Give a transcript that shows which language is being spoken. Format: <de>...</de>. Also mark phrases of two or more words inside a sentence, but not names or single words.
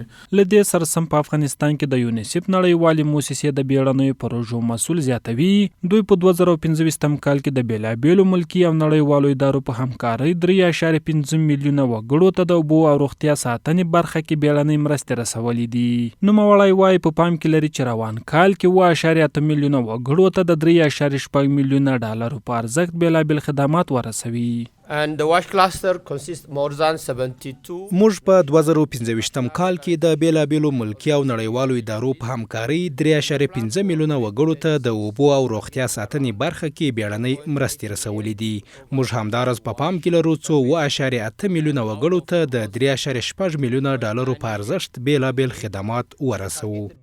<ps>له دې سره سم په افغانستان کې د یونیسف نړیوالې موسسې د بیړنیو پروژو مسؤل زیاتوي دوی په 2025 کال کې د بېلابېلو ملکي او نړیوالو ادارو په همکارۍ 3.5 میلیونه وګړو ته د اوبو او روغتیا ساتنې برخه کې بیړنۍ مرستې رسولې دي. نوموړی وایي په پام کې لري چې روان کال کې 7.8 میلیونه وګړو ته د 3.6 میلیونه ډالرو په ارزښت بیلابېل خدمات ورسوي.</ps> <en>And the WASH cluster consists more than 72.</en> <ps>موږ په 2015 کال کې د بیلابېلو ملکي او نړیوالو ادارو په همکارۍ 3.5 میلیونه وګړو ته د اوبو او روغتیا ساتنې برخه کې بیړنۍ مرستې رسولې دي. موږ همداراز په پام کې لرو څو 7.8 میلیونه وګړو ته د 3.6 میلیونه ډالرو په ارزښت بیلابېل خدمات ورسوو.</ps>